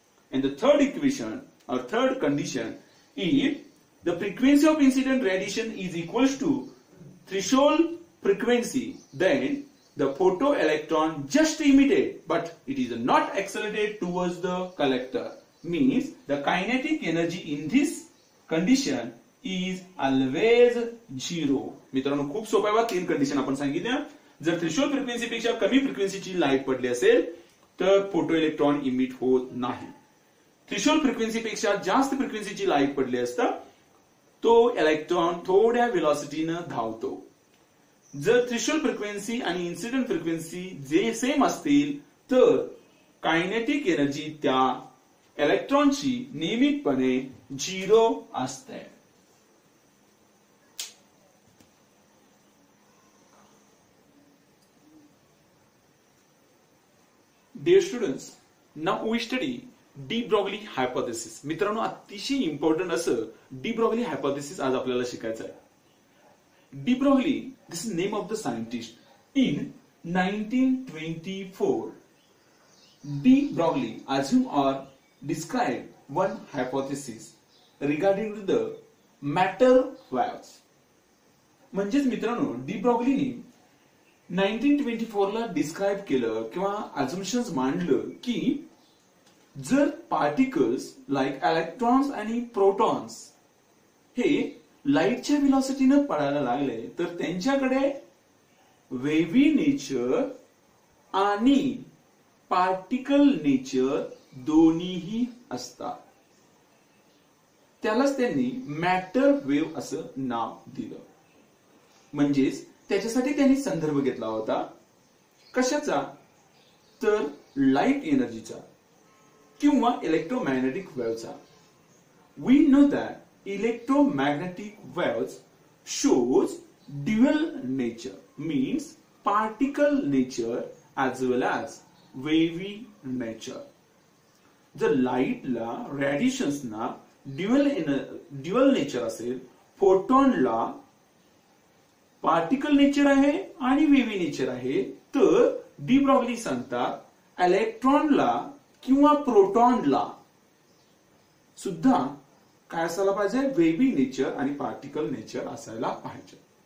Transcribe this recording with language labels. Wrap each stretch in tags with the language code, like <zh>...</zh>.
<en>And the third equation or third condition, if the frequency of incident radiation is equals to threshold frequency, then the photoelectron just emitted, but it is not accelerated towards the collector. Means the kinetic energy in this condition is always 0.</en> <mr>मित्रांनो खूप सोपं आहे. तीन condition आपण सांगितल्या. जर threshold frequency पेक्षा कमी फ्रिक्वेन्सीची लाईट पडली असेल तर फोटो इलेक्ट्रॉन इमिट होत नाही. थ्रेशोल्ड फ्रिक्वेन्सी पेक्षा जास्त फ्रिक्वेन्सीची लाईट पडली असता तो इलेक्ट्रॉन थोड्या वेलोसिटीने धावतो. जर थ्रेशोल्ड फ्रिक्वेन्सी आणि इन्सिडेंट फ्रिक्वेन्सी जे सेम असतील तर कायनेटिक एनर्जी त्या इलेक्ट्रॉनची नियमितपणे 0 असते.</mr> <en>Dear students, now we study de Broglie hypothesis.</en> <mr>मित्रांनो अतिशय इम्पॉर्टंट असं डी ब्रॉगली हायपोथेसिस आज आपल्याला शिकायचं आहे.</mr> <en>De Broglie, this is the name of the scientist. In 1924, De Broglie assumed or described one hypothesis regarding the matter waves.</en> <mr>म्हणजेच मित्रांनो D ब्रॉगलीने 1924 ला डिस्क्राइब केलं किंवा अझम्पशन्स मांडलं की जर पार्टिकल्स लाईक इलेक्ट्रॉन्स आणि प्रोटॉन्स हे लाईटच्या व्हेलॉसिटीने पळायला लागले तर त्यांच्याकडे वेव्ही नेचर आणि पार्टिकल नेचर दोन्हीही असतात. त्यालाच त्यांनी मॅटर वेव्ह असं नाव दिलं. म्हणजेच त्याच्यासाठी त्यांनी संदर्भ घेतला होता कशाचा, तर लाईट एनर्जीचा किंवा electromagnetic वेव्हचा.</mr> <en>We know that electromagnetic waves shows dual nature, means particle nature as well as wavy nature.</en> <mr>जर लाईटला रेडिएशन्सना ड्युअल नेचर असेल, फोटॉनला पार्टिकल नेचर आहे आणि वेव्ही नेचर आहे, तर डी ब्रॉगली सांगतात इलेक्ट्रॉनला किंवा प्रोटॉनला सुद्धा काय असायला पाहिजे, वेव्ही नेचर आणि पार्टिकल नेचर असायला पाहिजे.</mr>